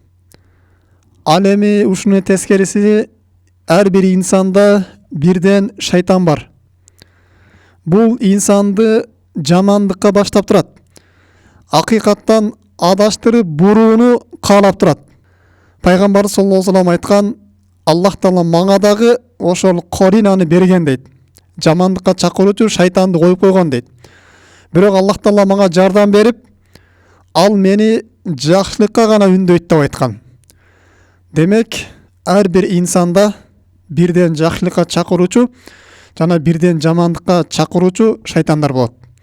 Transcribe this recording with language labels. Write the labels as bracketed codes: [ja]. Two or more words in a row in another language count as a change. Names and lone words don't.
[ky] Ал эми ушунун тескериси ар бир инсанда бирден шайтан бар. Бул инсанды жамандыкка баштап турат. Акыйкаттан адаштырып бурууну каалап турат. Пайгамбар [ar] صلى الله عليه وسلم [ky] айткан: Аллах Таала мага дагы ошол коринаны берген дейт. Жамандыкка чакыруучу шайтанды коюп койгон дейт. Бирок Аллах Таала мага жардам берип, ал мени жакшылыкка гана үндөйт деп айткан. Демек, ар бир инсанда бирден жакшылыкка чакыруучу жана бирден жамандыкка чакыруучу шайтандар болот.